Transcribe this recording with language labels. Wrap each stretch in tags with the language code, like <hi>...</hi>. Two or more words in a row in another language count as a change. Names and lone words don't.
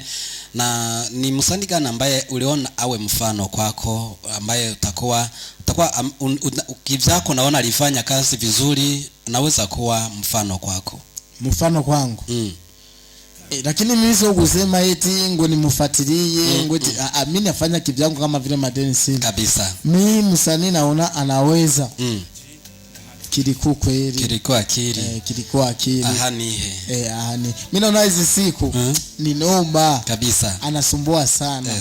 <sw>Na ni msanii gani ambaye uliona awe mfano kwako, ambaye utakuwa kivyako naona alifanya kazi vizuri, naweza kuwa mfano kwako? Mfano kwangu? Lakini mimi sio kusema eti ngo nimfuatilie ngo mimi nafanya kivyangu kama vile madeni sina kabisa. Mimi msanii naona anaweza. Kiriku kweli. Kiriku akili. Kiriku akili. Ahani. Ahani. Mimi naona hizi siku ni noma kabisa. Anasumbua sana.</sw>